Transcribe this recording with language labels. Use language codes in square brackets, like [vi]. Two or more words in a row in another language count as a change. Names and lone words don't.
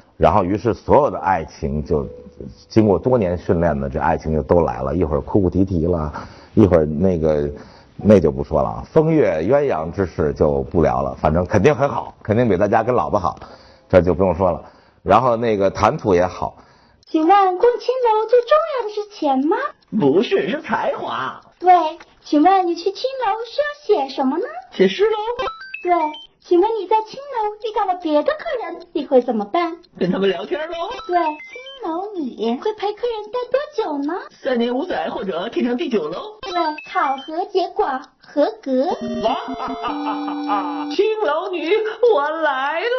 [zh] 然後於是所有的愛情就經過多年訓練的這愛情就都來了，一會兒哭哭啼啼了，一會兒那就不說了，風月鴛鴦之事就不聊了，反正肯定很好，肯定比在家跟老婆好，這就不用說了。然後那個談吐也好。請問逛青樓最重要的是錢嗎？不是，是才華。對，請問你去青樓需要寫什麼呢？寫詩嘍。對，請問你在青樓遇到了別的客人，你會怎麼辦？跟他們聊天嘍。對，青樓你會陪客人待多久呢？3年5載或者天長地久嘍。對，考核結果合格。哇哈哈哈哈！青樓女，我來了。